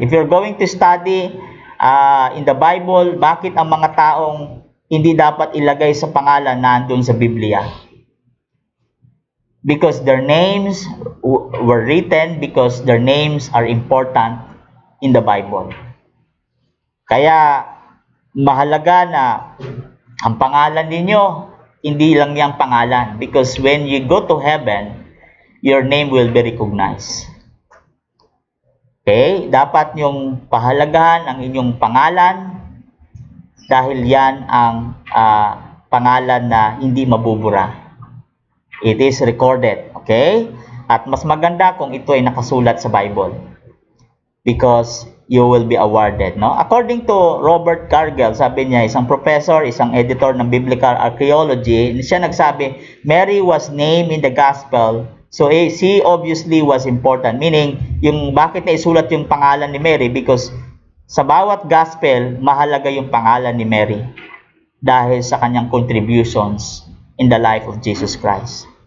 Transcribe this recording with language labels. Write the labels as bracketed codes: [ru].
[en] If you're going to study in the Bible, [tl] bakit ang mga taong hindi dapat ilagay sa pangalan nandun sa Biblia? [en] Because their names were written because their names are important in the Bible. [tl] Kaya mahalaga na ang pangalan ninyo, hindi lang yung pangalan. [en] Because when you go to heaven, your name will be recognized. Okay? [tl] Dapat yung pahalagahan ang inyong pangalan dahil yan ang pangalan na hindi mabubura. [en] It is recorded. [tl] Okay? At mas maganda kung ito ay nakasulat sa Bible. [en] Because you will be awarded. No? According to Robert Cargill, [tl] sabi niya, isang professor, isang editor ng [en] Biblical Archaeology, [tl] siya nagsabi, [en] Mary was named in the Gospel So she obviously was important, meaning [tl] yung bakit na isulat yung pangalan ni Mary, because sa bawat gospel mahalaga yung pangalan ni Mary dahil sa kanyang [en] contributions in the life of Jesus Christ.